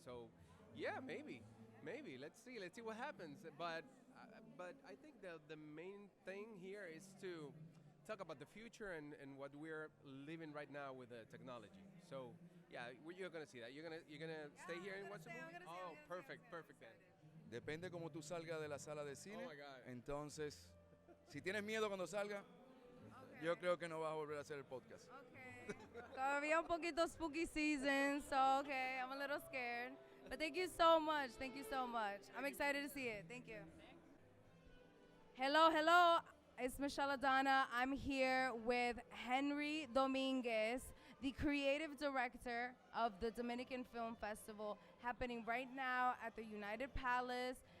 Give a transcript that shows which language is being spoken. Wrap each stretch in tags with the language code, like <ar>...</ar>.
<en>So, yeah, maybe. Let's see what happens. But I think the main thing here is to talk about the future and what we're living right now with the technology. So, yeah, you're gonna see that. You're gonna stay here and watch the movie. Oh, perfect then.</en> <es>Depende cómo tú salgas de la sala de cine.</es> <en>Oh my God.</en> <es>Entonces, si tienes miedo cuando salga, yo creo que no vas a volver a hacer el podcast.</es> <en>Okay.</en> <es>Todavía un poquito</es> <en>spooky season, so okay, I'm a little scared. But thank you so much. I'm excited to see it. Thank you. Hello, hello. It's Michelladonna. I'm here with Henry Dominguez, the creative director of the Dominican Film Festival happening right now at the United Palace.</en>